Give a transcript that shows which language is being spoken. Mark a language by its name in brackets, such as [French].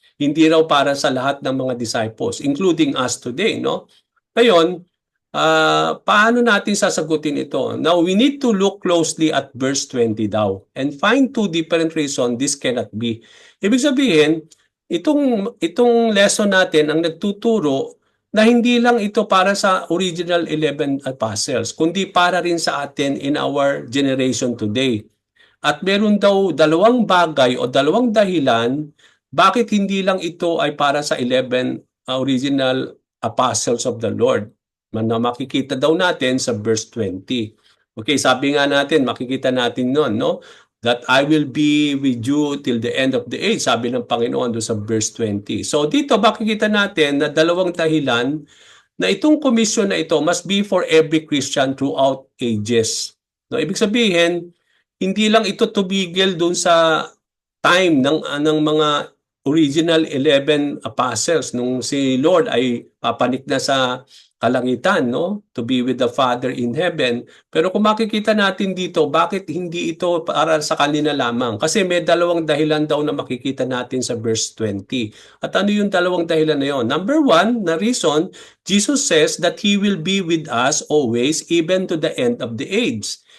[Filipino] Hindi raw para sa lahat ng mga disciples, [English] including us today, [Filipino] no? Ngayon, paano natin sasagutin ito? [English] Now, we need to look closely at verse 20 daw and find two different reasons this cannot be. [Filipino] Ibig sabihin, itong lesson natin ang nagtuturo na hindi lang ito para sa original 11 apostles, kundi para rin sa atin [English] in our generation today. [Filipino] At meron daw dalawang bagay o dalawang dahilan bakit hindi lang ito ay para sa 11 [English] original apostles of the Lord. [Filipino] Na makikita daw natin sa verse 20. Okay, sabi nga natin, makikita natin noon, no? [English] That I will be with you till the end of the age, [Filipino] sabi ng Panginoon doon sa verse 20. So dito makikita natin na dalawang dahilan na itong commission na ito [English] must be for every Christian throughout ages. [Filipino] No, ibig sabihin, hindi lang ito tumigil doon sa time ng mga original 11 apostles nung si Lord ay papanik na sa kalangitan, no? [English] To be with the Father in heaven. [Filipino] Pero kung makikita natin dito, bakit hindi ito para sa kanila lamang? Kasi may dalawang dahilan daw na makikita natin sa verse 20. At ano yung dalawang dahilan na yon? [English] Number one, [Filipino] na [English] reason, Jesus says that He will be with us always, even to the end of the age.